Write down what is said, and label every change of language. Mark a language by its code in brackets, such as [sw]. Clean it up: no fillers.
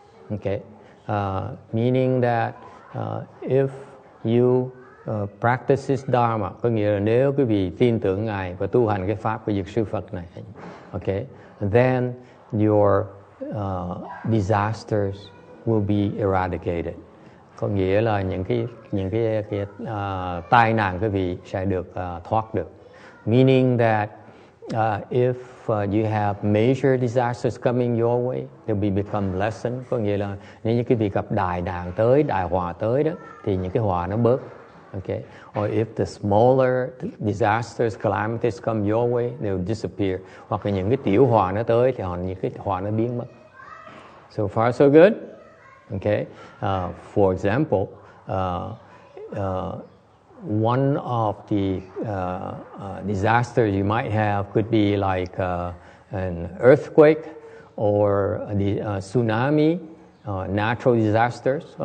[en] Okay, meaning that if you practice his dharma, [vi] có nghĩa là nếu quý vị tin tưởng Ngài và tu hành cái pháp của Dược Sư Phật này, [en] okay, then your disasters will be eradicated. [vi] Có nghĩa là những cái tai nạn quý vị sẽ được thoát được. [en] Meaning that if you have major disasters coming your way, they will become lessened. [vi] Có nghĩa là nếu như quý vị gặp đại nạn tới, đại họa tới đó, thì những cái họa nó bớt. [en] Okay. Or if the smaller disasters, calamities come your way, they will disappear. [vi] Hoặc là những cái tiểu họa nó tới thì những cái họa nó biến mất. [en] So far so good. Okay. For example, one of the disasters you might have could be like an earthquake or a tsunami, natural disasters.